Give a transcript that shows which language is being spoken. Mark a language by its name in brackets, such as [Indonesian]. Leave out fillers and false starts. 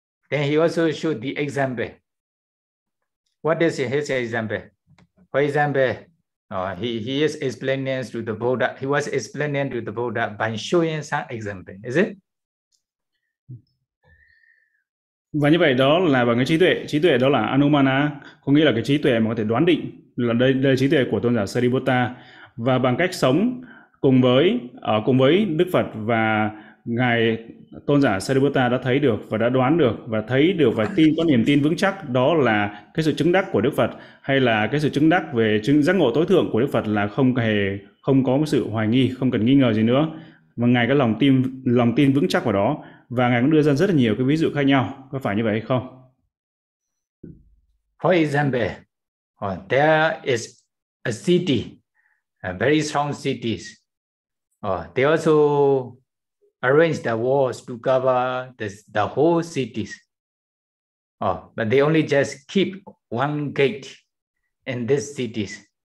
[English] Then he also showed the example. What is his example? For example, he is explaining to the Buddha. He was explaining to the Buddha by showing some example, is it? [Vietnamese] Và như vậy đó là bằng cái trí tuệ đó là Anumana, có nghĩa là cái trí tuệ mà có thể đoán định, là đây là trí tuệ của tôn giả Sariputta. Và bằng cách sống cùng với Đức Phật và Ngài Tôn giả Sariputta đã thấy được và đã đoán được và thấy được và tin có niềm tin vững chắc đó là cái sự chứng đắc của Đức Phật hay là cái sự chứng đắc về giác ngộ tối thượng của Đức Phật là không hề không có sự hoài nghi, không cần nghi ngờ gì nữa. Và Ngài có lòng tin vững chắc vào đó và Ngài cũng đưa ra rất là nhiều cái ví dụ khác nhau. Có phải như vậy hay không? [English] For example, there is a city, a very strong city. They also arrange the walls to cover the whole cities. But they only just keep one gate in these cities.